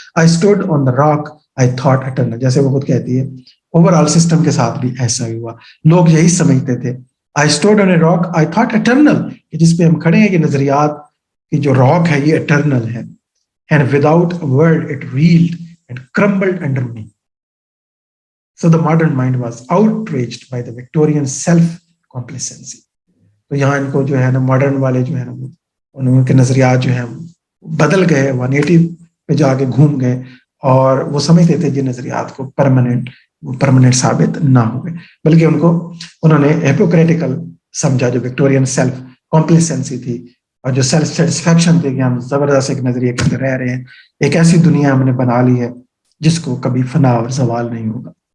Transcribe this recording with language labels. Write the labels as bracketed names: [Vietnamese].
[English] I stood on the rock, I thought eternal. [Urdu] جیسے وہ خود کہتی ہے اوور آل سسٹم کے ساتھ بھی ایسا ہی ہوا. لوگ یہی سمجھتے تھے [English] I stood on a rock, I thought eternal, [Urdu] کہ جس پہ ہم کھڑے ہیں یہ نظریات کی جو راک ہے یہ eternal ہے. [English] And without a word it reeled and crumbled under me. So the modern mind was outraged by the Victorian self-complacency. [Urdu] تو یہاں ان کو جو ہے نا ماڈرن والے جو ہے نا ان کے نظریات جو ہیں بدل گئے, 180 پہ جا کے گھوم گئے اور وہ سمجھتے تھے یہ نظریات کو پرماننٹ ثابت نہ ہوئے, بلکہ انہوں نے ہیپوکریٹیکل سمجھا جو وکٹورین سیلف کمپلیسنسی تھی اور جو سیلف سیٹسفیکشن تھی کہ ہم زبردست ایک نظریے کے اندر رہ رہے ہیں, ایک ایسی دنیا ہم نے بنا لی ہے جس کو کبھی فنا اور زوال نہیں ہوگا.